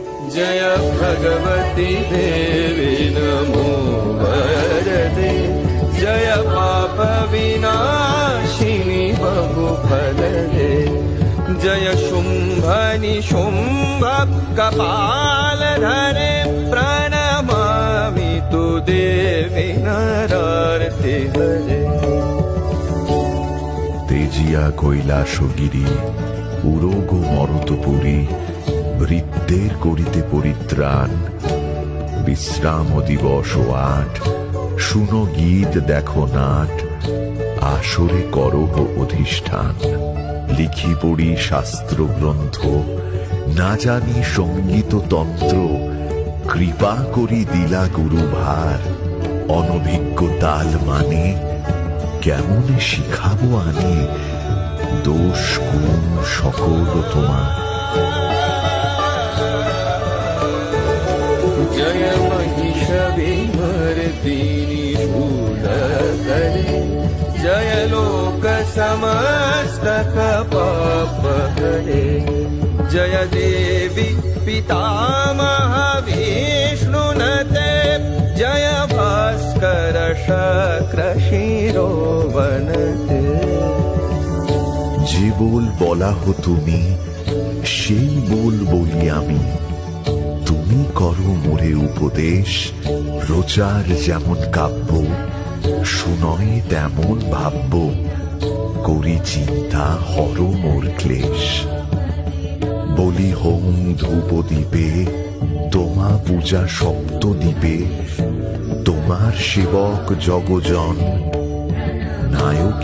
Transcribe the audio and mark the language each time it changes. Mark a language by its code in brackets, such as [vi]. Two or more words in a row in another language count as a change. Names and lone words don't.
[sa] जय भगवती देवी नमो वरदे जय पाप विनाशिनी बहुफलदे जय शुंभ निशुंभ कपालधरे प्रणमामि तु देवी नरार्ति हरे। [bn] তেজিয়া কৈলাসগিরি উরগ মরতপুরী বৃত্তের করিতে পরিত্রাণ বিশ্রাম দিবস ৮ শুনো গীত দেখো নাট আসরে করহ অধিষ্ঠান লিখি পড়ি শাস্ত্র গ্রন্থ না জানি সঙ্গীত তন্ত্র কৃপা করি দিলা গুরু ভার অনভিজ্ঞ তাল মানে কেমন শিখাবো আনে দোষ গুণ সকল তোমার। [sa] जय महिष विमर्दिनी शूलधरे जय लोक समस्त पाप हरे जय देवी पितामह विष्णुनते जय भास्कर शक्र शिरोवनते। [bn] যে বল বলা হো তুমি সেই বল বলি আমি তুমি করো মোরে উপদেশ প্রচার যেমন কাব্য শুনয় তেমন ভাব্য করি চিন্তা হর মোর ক্লেশ বলি হোম ধূপ দ্বীপে তোমা পূজা সপ্ত দ্বীপে তোমার সেবক জগজন নায়ক